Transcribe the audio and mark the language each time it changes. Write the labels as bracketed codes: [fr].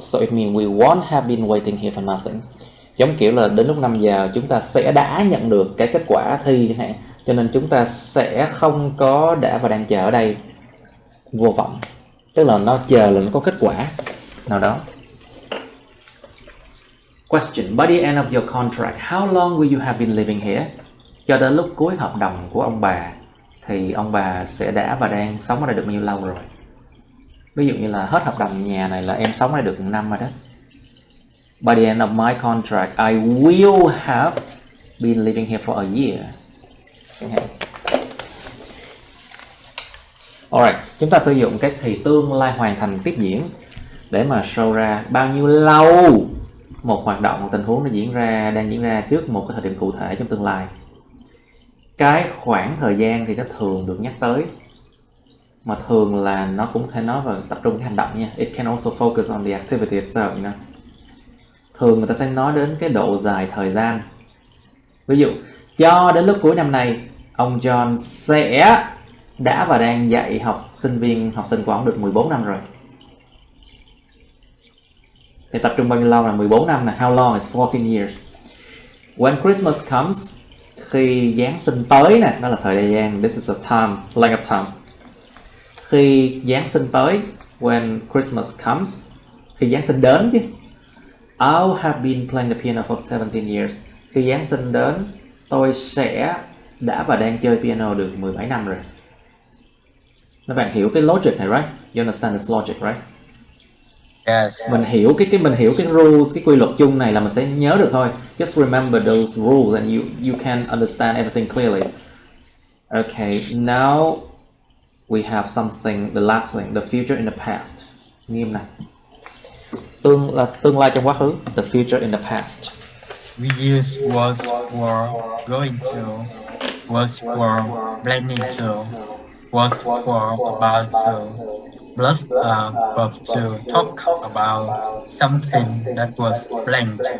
[en] So it means we won't have been waiting here for nothing. [vi] Giống kiểu là đến lúc 5 giờ chúng ta sẽ đã nhận được cái kết quả thi chẳng hạn. Cho nên chúng ta sẽ không có đã và đang chờ ở đây vô vọng. Tức là nó chờ là nó có kết quả nào đó. [en] Question. By the end of your contract, how long will you have been living here? [vi] Cho đến lúc cuối hợp đồng của ông bà thì ông bà sẽ đã và đang sống ở đây được bao nhiêu lâu rồi? Ví dụ như là hết hợp đồng nhà này là em sống ở đây được 1 năm rồi đó. [en] By the end of my contract, I will have been living here for a year. [vi] Alright, chúng ta sử dụng cái thì tương lai hoàn thành tiếp diễn để mà show ra bao nhiêu lâu một hoạt động, một tình huống nó đang diễn ra trước một cái thời điểm cụ thể trong tương lai. Cái khoảng thời gian thì nó thường được nhắc tới, mà thường là nó cũng thể nói về tập trung cái hành động nha. [en] It can also focus on the activity itself, you know. [vi] Thường người ta sẽ nói đến cái độ dài thời gian. Ví dụ, cho đến lúc cuối năm nay, ông John sẽ đã và đang dạy học sinh của ông được 14 năm rồi. Thì tập trung bao nhiêu lâu là 14 năm là [en] how long is 14 years. When Christmas comes, [vi] khi Giáng sinh tới nè, đó là thời gian, [en] this is a time, length of time. [vi] Khi Giáng sinh tới, [en] when Christmas comes, [vi] khi Giáng sinh đến chứ. [en] I'll have been playing the piano for 17 years. [vi] Khi Giáng sinh đến, tôi sẽ đã và đang chơi piano được 17 năm rồi. Các bạn hiểu cái logic này, right? [en] You understand this logic, right? Yes. [vi] Mình hiểu cái rules, cái quy luật chung này là mình sẽ nhớ được thôi. [en] Just remember those rules and you can understand everything clearly. Okay, now we have something, the last thing, the future in the past. [vi] Nghiêm này. Tương lai trong quá khứ, [en] the future in the past. We use was for going to, was for planning to, was for about to, plus verb to talk about something that was planned.